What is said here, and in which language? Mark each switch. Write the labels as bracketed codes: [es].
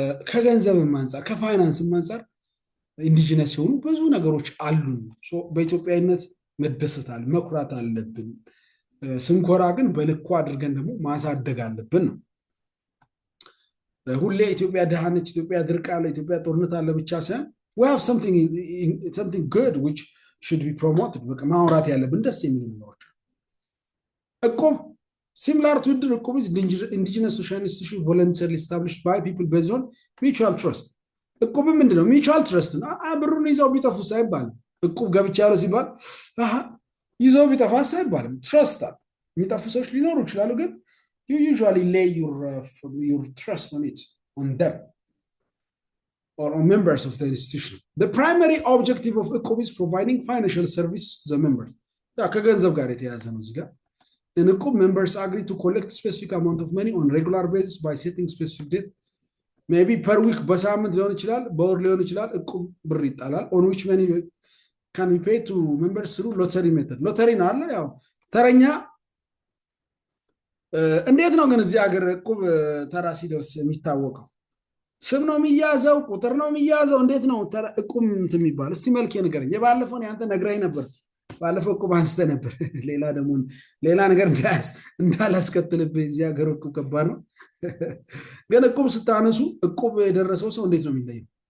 [am] ከገንዘብም አንፃር ከፋይናንስም አንፃር ኢንዲጂነስ የሆኑ ብዙ ነገሮች አሉን በኢትዮጵያዊነት መደሰታል መኩራት አለብን ስንኮራ ግን በልኩ አድርገን ደግሞ ማሳደግ አለብን ነው ሁሌ ኢትዮጵያ ደሃነች ኢትዮጵያ ድርቅ አለ ኢትዮጵያ ጦርነት አለ ብቻ ሳይሆን [en] we have something good which should be promoted [am] በቃ ማውራት ያለብን ደስ የሚሉ ነገሮች እቁብ [en] Similar to the እቁብ is indigenous social institution voluntarily established by people based on mutual trust. [am] እቁብ ምንድነው? [en] mutual trust [am] ነው። ብሩን ይዘው ቢጠፉ ሳይባል እቁብ ገብቻለሁ ሲባል ይዘው ቢጠፋ ሳይባልም trust አለ። የሚጠፉ ሰዎች ሊኖሩ ይችላሉ ግን [en] you usually lay your trust on it, on them, or on members of the institution. The primary objective of እቁብ is providing financial services to the members. [am] ከገንዘብ ጋር የተያያዘ ነው እዚህ ጋር [en] In እቁብ, members agree to collect specific amount of money on regular basis by setting specific date. Maybe per week, [am] በሳምንት ሊሆን ይችላል፣ በወር ሊሆን ይችላል። እቁብ ብር ይጣላል። [en] On which money can be paid to members through lottery method. [am] ሎተሪ ነው አለ ያው ተረኛ እንዴት ነው ግን እዚህ ሀገር እቁብ ተራ ሲደርስ የሚታወቀው? ስም ነው የሚያዘው? ቁጥር ነው የሚያዘው? እንዴት ነው እቁብ እንትን የሚባል? እስቲ መልክ ንገረኝ። የባለፈውን ያንተ ነግራኝ ነበር። ባለፈው እቁብ አንስተ ነበር። ሌላ ደግሞ ሌላ ነገር እንዳላስከትልብህ እዚህ ሀገር እቁብ ከባድ ነው። ግን እቁብ ስታነሱ እቁብ የደረሰው ሰው እንዴት ነው የሚለየው?